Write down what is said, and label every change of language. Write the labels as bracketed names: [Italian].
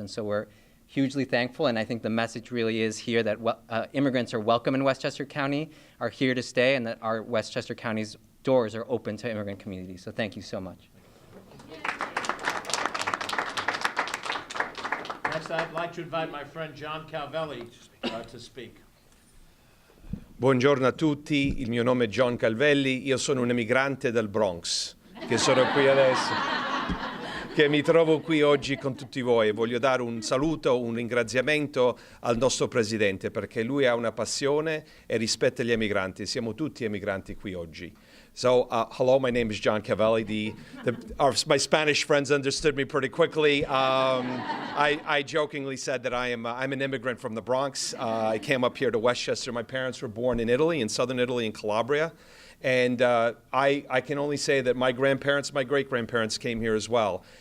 [English] And so we're hugely thankful, and I think the message really is here that immigrants are welcome in Westchester County, are here to stay, and that our Westchester County's doors are open to immigrant communities. So thank you so much. Next, I'd like to invite my friend John Calvelli to speak. [Italian] Buongiorno a tutti, il mio nome è John Calvelli, io sono un emigrante del Bronx, che sono qui adesso, che mi trovo qui oggi con tutti voi. Voglio dare un saluto, un ringraziamento al nostro Presidente, perché lui ha una passione e rispetta gli emigranti. Siamo tutti emigranti qui oggi. [English] So, hello, my name is John Cavelli. My Spanish friends understood me pretty quickly. I jokingly said that I'm an immigrant from the Bronx. I came up here to Westchester. My parents were born in Italy, in southern Italy, in Calabria. And I can only say that my grandparents, my great-grandparents came here as well.